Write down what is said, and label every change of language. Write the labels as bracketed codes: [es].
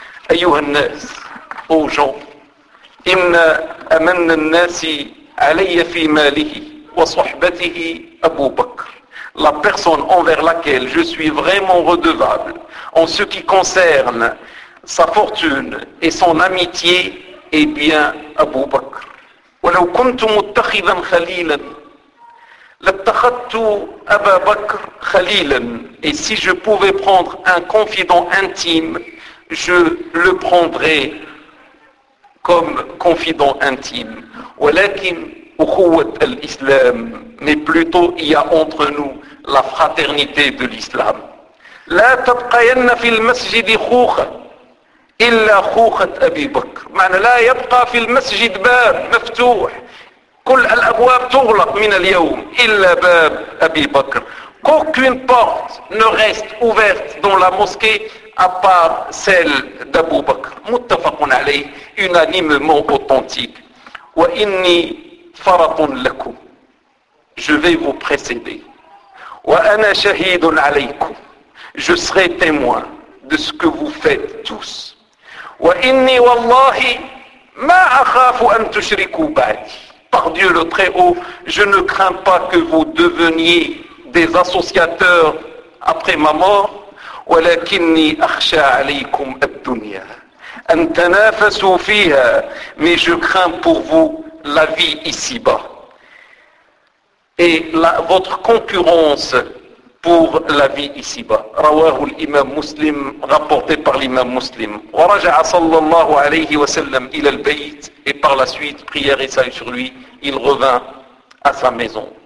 [ar] أيها الناس, [fr] ô gens, [ar] إن أمن الناس علي في ماله وصحبته أبو بكر. [fr] la personne envers laquelle je suis vraiment redevable en ce qui concerne sa fortune et son amitié, eh bien Abu Bakr. [ar] ولو كنت متخذا خليلا لاتخذت أبا بكر خليلا. [fr] Et si je pouvais prendre un confident intime, je le prendrais comme confident intime. [ar] ولكن أخوة الإسلام, [fr] mais plutôt il y a entre nous la fraternité de l'islam. [ar] لا تبقين في المسجد خوخة إلا خوخة أبي بكر. معنى لا يبقى في المسجد باب مفتوح, كل الأبواب تغلق من اليوم, إلا باب أبي بكر. [fr] Qu'aucune porte ne reste ouverte dans la mosquée à part celle d'Abu Bakr. [ar] متفق عليه, [fr] unanimement authentique. [ar] وإني فرط لكم, [fr] je vais vous précéder. [ar] وأنا شهيد عليكم, [fr] je serai témoin de ce que vous faites tous. [ar] وإني والله ما أخاف أن تشركوا بعدي. [fr] Par Dieu le Très-Haut, je ne crains pas que vous deveniez des associateurs après ma mort. [ar] ولكني أخشى عليكم الدنيا أن تنافسوا فيها. [fr] Mais je crains pour vous la vie ici-bas et votre concurrence pour la vie ici-bas. [ar] رواه الإمام مسلم, [fr] rapporté par l'imam Muslim. [ar] ورجع صلى الله عليه وسلم إلى البيت, [fr] et par la suite, prière et salut sur lui, il revint à sa maison.